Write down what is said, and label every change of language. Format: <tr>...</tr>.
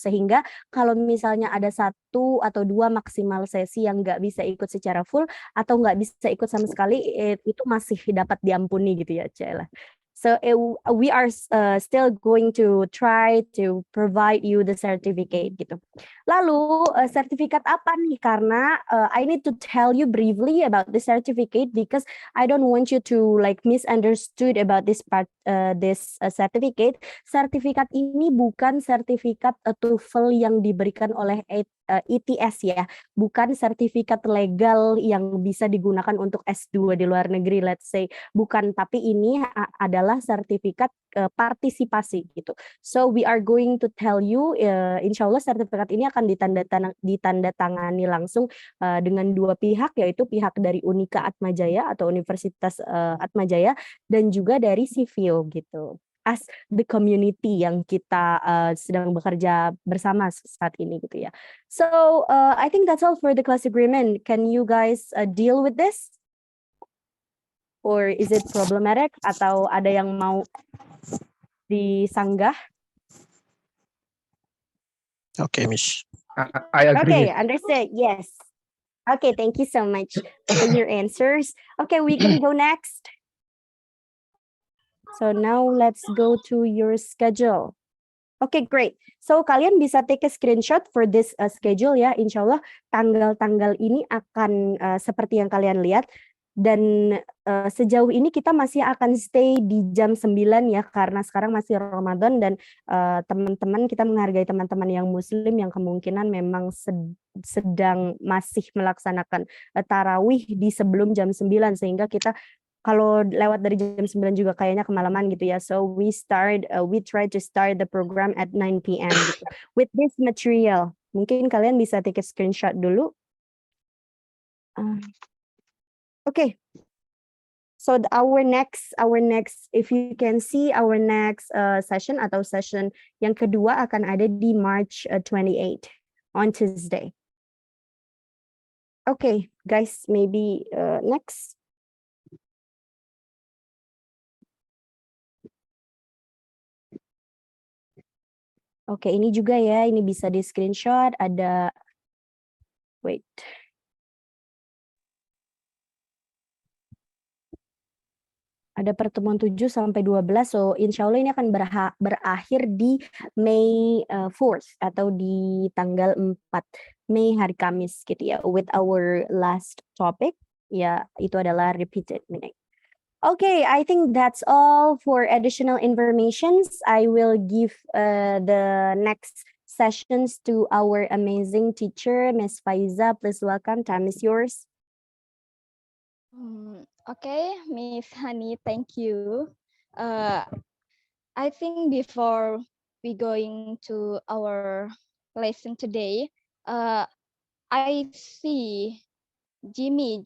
<id>Sehingga kalau misalnya ada 1 atau 2 maksimal sesi yang nggak bisa ikut secara full atau nggak bisa ikut sama sekali itu masih dapat diampuni gitu ya, Cela.</id> <en>So we are still going to try to provide you the certificate gitu.</en> <id>Lalu sertifikat apa nih? Karena</id> <en>I need to tell you briefly about the certificate because I don't want you to like misunderstood about this part, this certificate.</en> <id>Sertifikat ini bukan sertifikat TOEFL yang diberikan oleh ITS ya, bukan sertifikat legal yang bisa digunakan untuk S2 di luar negeri,</id> <en>let's say.</en> <id>Bukan, tapi ini adalah sertifikat partisipasi gitu.</id> <en>So we are going to tell you,</en> <id>insya Allah sertifikat ini akan ditandatangani langsung dengan 2 pihak, yaitu pihak dari Unika Atmajaya atau Universitas Atmajaya dan juga dari Civio gitu.</id> <en>As the community</en> <id>yang kita sedang bekerja bersama saat ini gitu ya.</id> <en>So I think that's all for the class agreement. Can you guys deal with this? Or is it problematic?</en> <id>Atau ada yang mau disanggah?</id> <en>Okay, Miss. I agree. Okay, understood. Yes. Okay, thank you so much for your answers. Okay, we can go next. So now let's go to your schedule. Okay, great. So</en> <id>kalian bisa</id> <en>take a screenshot for this schedule ya.</en> <id>Insya Allah tanggal-tanggal ini akan seperti yang kalian lihat. Dan sejauh ini kita masih akan stay di jam 9 ya, karena sekarang masih Ramadan dan teman-teman, kita menghargai teman-teman yang muslim yang kemungkinan memang sedang masih melaksanakan tarawih di sebelum jam 9, sehingga kita kalau lewat dari jam 9 juga kayaknya kemalaman gitu ya.</id> <en>So we try to start the program at 9 p.m. gitu. With this material.</en> <id>Mungkin kalian bisa</id> <en>take a screenshot dulu. Okay. So our next, if you can see our next session</en> <id>atau session yang kedua akan ada di</id> <en>March 28 on Tuesday. Okay, guys, maybe next.</en> <id>Oke, ini juga ya, ini bisa di screenshot, ada, wait. Ada pertemuan 7 sampai 12, so insya Allah ini akan berakhir di May 4th atau di tanggal 4 Mei hari Kamis gitu ya,</id> <en>with our last topic,</en> <id>ya itu adalah repeated meaning.</id> <en>Okay, I think that's all for additional informations. I will give the next sessions to our amazing teacher, Ms. Faiza. Please welcome, time is yours. Okay, Miss Hani, thank you. I think before we going to our lesson today, I see Jimmy.</en>